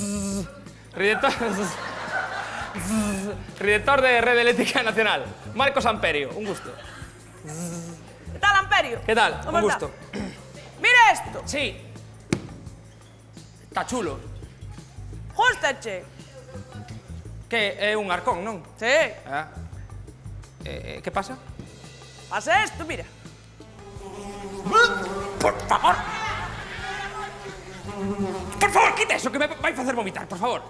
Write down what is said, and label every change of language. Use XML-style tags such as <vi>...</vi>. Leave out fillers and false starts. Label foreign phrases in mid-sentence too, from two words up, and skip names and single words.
<es>Director de Red Eléctrica Nacional. Marcos Amperio, un gusto. ¿Qué tal, Amperio? ¿Qué tal? ¿Cómo Un está? gusto. Mire esto. Sí. Está chulo. Justache.</es> <gl>Que é un arcón, non? Sí. Ah. Que pasa?</gl> <es>Pasa esto, mira. Por favor. Por favor, quite eso, que</es> <gl>me vai facer vomitar,</gl> <es>por favor.</es>